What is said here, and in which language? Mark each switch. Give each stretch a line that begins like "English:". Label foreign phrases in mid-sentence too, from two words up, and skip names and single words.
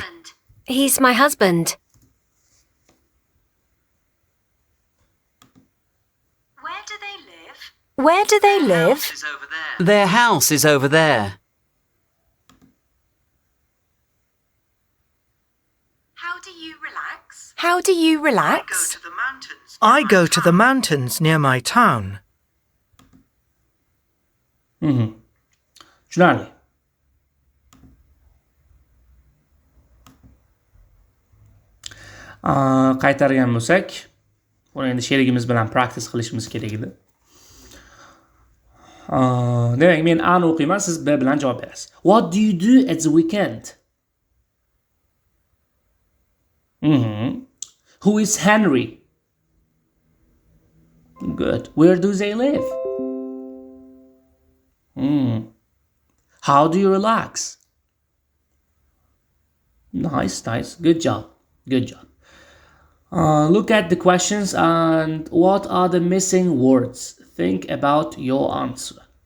English: He's my husband. Where do they live? Their house is over there. How do you relax? I go to the mountains near my town.
Uzbek: Tushunarli. Qaytargan bo'lsak, buni endi sherigimiz bilan practice qilishimiz kerak edi. Demak, men A ni o'qiyman, siz B bilan javob berasiz.
English: What do you do at the weekend? Who is Henry? Good. Where do they live? How do you relax? Nice. Good job. Look at the questions and what are the missing words? Think about your answer.